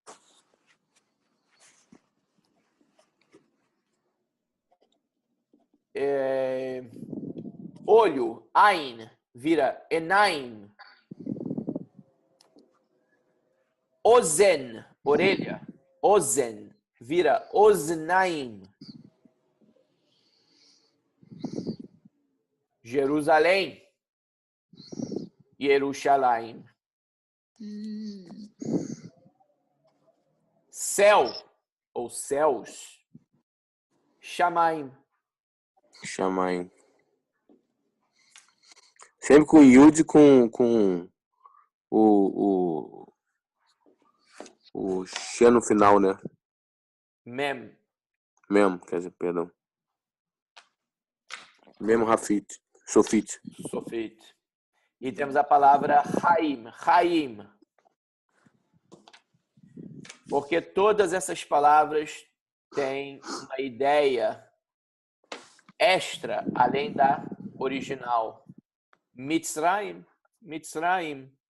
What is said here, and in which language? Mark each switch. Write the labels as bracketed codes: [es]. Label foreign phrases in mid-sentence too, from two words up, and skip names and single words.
[pt] Olho, ain, vira enaim. Ozen, orelha, ozen, vira oznaim. Jerusalém, Yerushalayim. Céu, ou céus, Shamaim. Shamaim. Sempre com Yud com o She no final, né? Mem. Mem, quer dizer, perdão. Mem Rafit. Sofit. Sofit. E temos a palavra Haim. Haim. Porque todas essas palavras têm uma ideia extra, além da original. Mitzrayim. Mitzrayim.